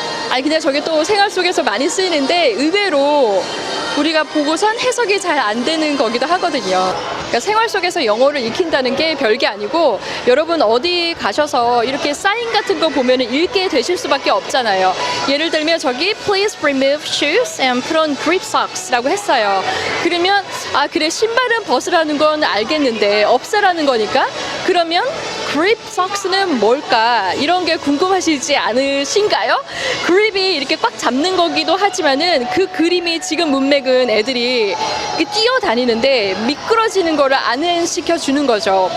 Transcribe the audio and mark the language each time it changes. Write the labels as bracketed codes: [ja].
[ko] 아니 근데 저게 또 생활 속에서 많이 쓰이는데 의외로 우리가 보고선 해석이 잘 안 되는 거기도 하거든요. 그러니까 생활 속에서 영어를 익힌다는 게 별게 아니고 여러분 어디 가셔서 이렇게 사인 같은 거 보면은 읽게 되실 수밖에 없잖아요. 예를 들면 저기 [en] please remove shoes and put on grip socks [ko] 라고 했어요. 그러면 아 그래 신발은 벗으라는 건 알겠는데 없애라는 거니까 그러면 grip socks는 뭘까? 이런 게 궁금하시지 않으신가요? grip이 이렇게 꽉 잡는 거기도 하지만은 그 그림이 지금 문맥은 애들이 뛰어다니는데 미끄러지는 거를 안시켜 주는 거죠.